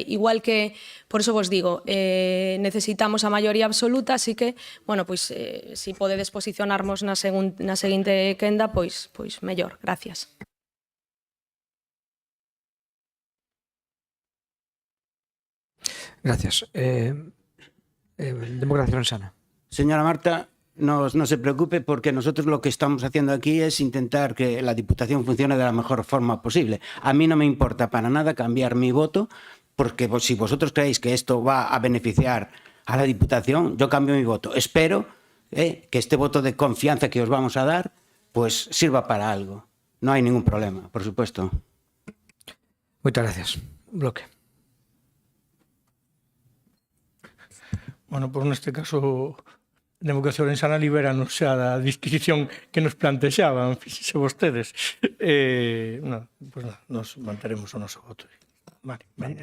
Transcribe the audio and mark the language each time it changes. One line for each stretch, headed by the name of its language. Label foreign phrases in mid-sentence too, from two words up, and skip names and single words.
Galician: Igual que, por eso vos digo, necesitamos a maioría absoluta,
Spanish: así que, bueno,
Galician: pois si podedes posicionarmos na seguinte quenda, pois mellor.
Spanish: Gracias. Gracias. Democracia Sana. Señora Marta, no se preocupe porque nosotros lo que estamos haciendo aquí es intentar que la Diputación funcione de la mejor forma posible. A mí no me importa para nada cambiar mi voto porque si vosotros creéis que esto va a beneficiar a la Diputación, yo cambio mi voto. Espero que este voto de confianza que os vamos a dar pues sirva para algo. No hay ningún problema, por supuesto. Muchas gracias. Bloque.
Galician: Bueno, pues neste caso, Democracia Orensana libéranos xa da disquisición que nos plantexaban, fíxense vostedes. Pues nada, nos manteremos o noso voto. Vale, vale.